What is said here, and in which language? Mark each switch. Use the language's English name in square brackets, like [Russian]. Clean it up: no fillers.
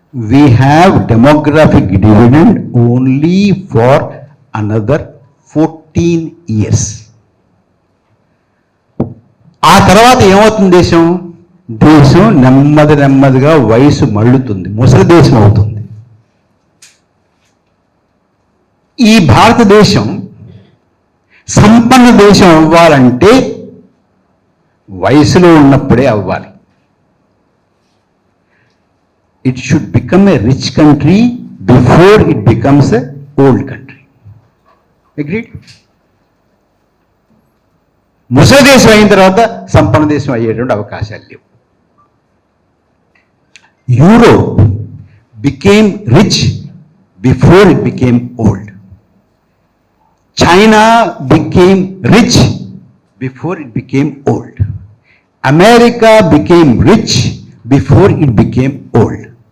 [English] We have demographic dividend only for another 14 years. [Telugu] ఆ తర్వాత ఏమవుతుంది? దేశం నెమ్మదిగా వయసు మళ్ళుతుంది, ముసలి దేశం అవుతుంది. ఈ భారతదేశం సంపన్న దేశం అవ్వాలంటే వయసులో ఉన్నప్పుడే అవ్వాలి. [English] It should become a rich country before it becomes a old country. Agreed? [Telugu] ముసలి దేశం అయిన తర్వాత సంపన్న దేశం అయ్యేటువంటి అవకాశాలు లేవు. [English] Europe became rich before it became old. China became rich before it became old. America became rich before it became old.